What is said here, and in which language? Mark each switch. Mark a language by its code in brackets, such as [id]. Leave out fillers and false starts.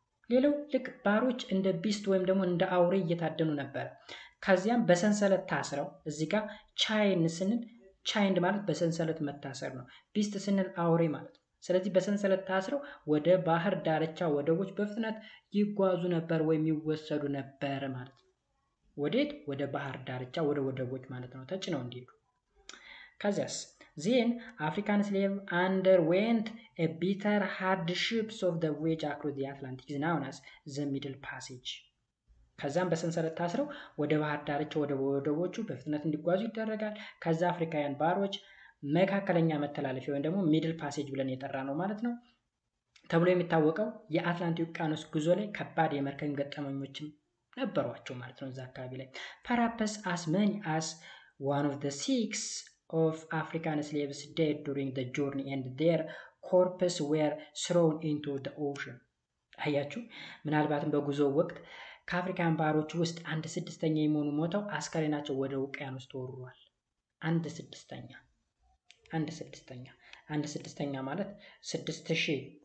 [am] ሌላው ልክ ባሮች እንደ ቢስት ወይም ደግሞ እንደ አውሬ እየታደኑ ነበር። ከዚያም በሰንሰለት ታስረው እዚህ ጋር ቻይን ስንል ቻይንድ ማለት በሰንሰለት መታሰር ነው። ቢስት ስንል አውሬ ማለት ነው። ስለዚህ በሰንሰለት ታስረው ወደ ባህር ዳርቻ ወደቦች በፍጥነት ይጓዙ ነበር ወይም ይወሰዱ ነበር ማለት ነው። ወዴት? ወደ ባህር ዳርቻ ወደ ወደቦች ማለት ነው ተጭነው እንዲሄዱ። ከዚያስ [en] then African slave underwent a bitter hardships of the voyage across the Atlantic is known as the Middle Passage. [am] ከዛም በሰንሰለት ታስረው ወደ ባህር ዳርቻ ወደ ወደቦቹ በፍጥነት እንዲጓዙ ይደረጋል። ከዛ አፍሪካውያን ባሮች መካከለኛ መተላለፊያ ወይም ደግሞ ሚድል ፓሴጅ ብለን የጠራ ነው ማለት ነው ተብሎ የሚታወቀው የአትላንቲክ ውቅያኖስ ጉዞ ላይ ከባድ የመርከብ ገጠመኞችም ነበሯቸው ማለት ነው። እዛ አካባቢ ላይ [en] perhaps as many as one of the 6 of African slaves died during the journey and their corpses were thrown into the ocean። [am] አያችሁ፣ ምናልባትም በጉዞ ወቅት ከአፍሪካን ባሮች ውስጥ 1/6 የሚሆኑ ሞተው አስከሬናቸው ወደ ውቅያኖስ ተወርሯል። 1/6 ማለት 6000